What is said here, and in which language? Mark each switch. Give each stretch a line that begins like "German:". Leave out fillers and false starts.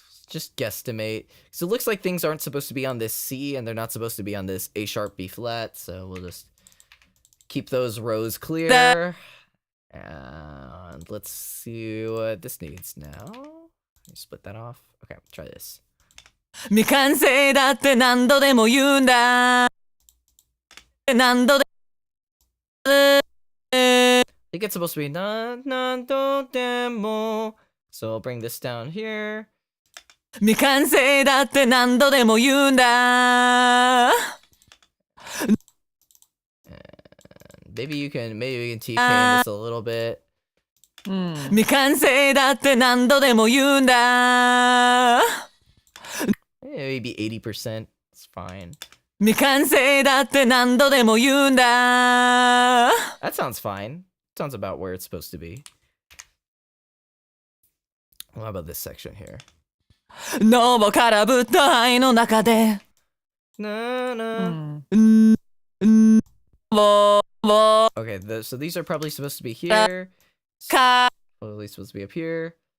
English: Just guesstimate. So it looks like things aren't supposed to be on this C and they're not supposed to be on this A sharp B flat. So we'll just keep those rows clear. And let's see what this needs now. Let me split that off. Okay, try this.
Japanese: 未完成だって何度でも言うんだ何度で
English: I think it's supposed to be
Japanese: nando demo.
English: So I'll bring this down here.
Japanese: 未完成だって何度でも言うんだ
English: Maybe we can T-pain this a little bit.
Japanese: 未完成だって何度でも言うんだ
English: Maybe 80%. It's fine.
Japanese: 未完成だって何度でも言うんだ
English: That sounds fine. Sounds about where it's supposed to be. Well, how about this section here?
Japanese: ノボからぶった愛の中で Na, na.
English: Okay, so these are probably supposed to be here. Probably supposed to be up here.